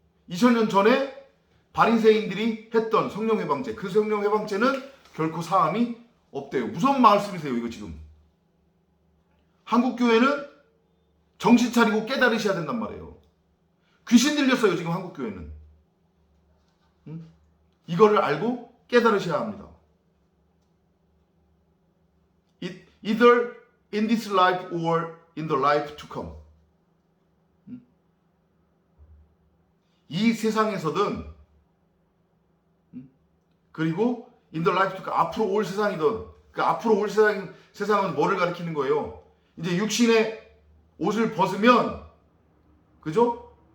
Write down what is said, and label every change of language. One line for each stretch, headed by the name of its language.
Korean: 2000년 전에 바리새인들이 했던 성령 해방죄, 그 성령 해방죄는 결코 사함이 없대요. 무서운 말씀이세요 이거 지금. 한국 교회는 정신 차리고 깨달으셔야 된단 말이에요. 귀신 들렸어요, 지금 한국 교회는. 이거를 알고 깨달으셔야 합니다.
English: Either in this life or in the life to come.
Korean: 이 세상에서든 그리고
English: in the life to come,
Korean: 앞으로 올 세상이든, 그 앞으로 올 세상은 뭐를 가리키는 거예요? 이제 육신의 옷을 벗으면, 그죠?